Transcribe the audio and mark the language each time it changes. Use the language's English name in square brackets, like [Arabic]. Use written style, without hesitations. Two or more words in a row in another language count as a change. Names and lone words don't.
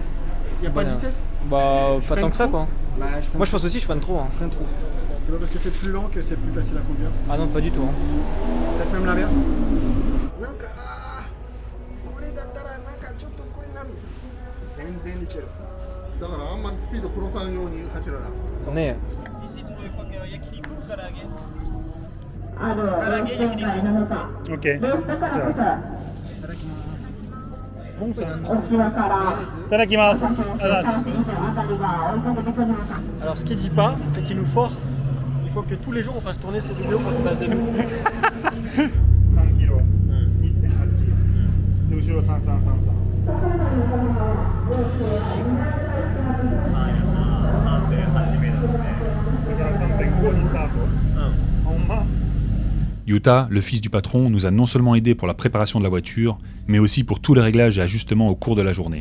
[French] Il n'y a pas de vitesse. Bah, Je pas freine tant que ça, trop. quoi. Bah, je freine Moi, je pense aussi, je freine trop. Hein. Je freine trop. C'est pas parce que c'est plus lent que c'est plus facile à conduire. Ah non, pas du tout. Hein. Peut-être même l'inverse. Zen nickel. [Japanese] だからあんまりスピード殺さんように走らな。 Ne. [French] Ici, tu veux quoi que yakiniku ou karaage? Ok. Bon, ça. [Japanese] Tadakimasu. [French] Alors, ce qu'il dit pas, c'est qu'il nous force. Il faut que tous les jours on fasse tourner ces vidéos pour qu'il fasse des vues. [Japanese] 3 キロ。1.8。で、後ろ3333。 [French] Yuta, le fils du patron, nous a non seulement aidé pour la préparation de la voiture, mais aussi pour tous les réglages et ajustements au cours de la journée.